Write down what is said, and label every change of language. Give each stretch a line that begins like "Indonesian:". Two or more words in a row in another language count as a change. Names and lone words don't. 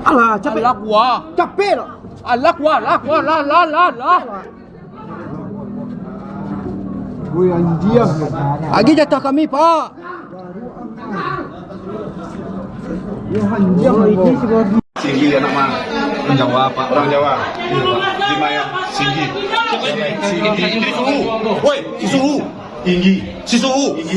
Indonesian: Alah, capek. Alah gua. Capek lah. Alah gua, lah. Woi anjir. Lagi jatah kami, Pak. Ya anjir, ini sebagai Singgi anak mana? Orang Jawa Pak. Orang Jawa. Iya Pak. Di mana? Singgi. Singgi. Suhu. Woi, Suhu. Tinggi. Si Suhu. Tinggi.